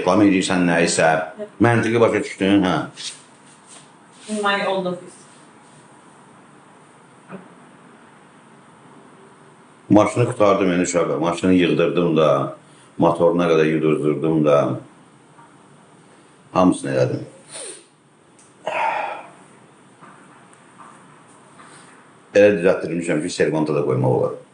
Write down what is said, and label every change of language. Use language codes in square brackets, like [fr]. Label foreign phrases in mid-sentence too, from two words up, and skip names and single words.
[az] reklama edirsən nəyisə, məntiqi başa düşdün, hə? [en] In my old office. [az] Maşını qutardım yəni uşağı, maşını yığdırdım da, motoruna qədər yudurdurdum da, hamısını elədim. Elə düzəltdirmişəm ki, servanta da qoymaq olar.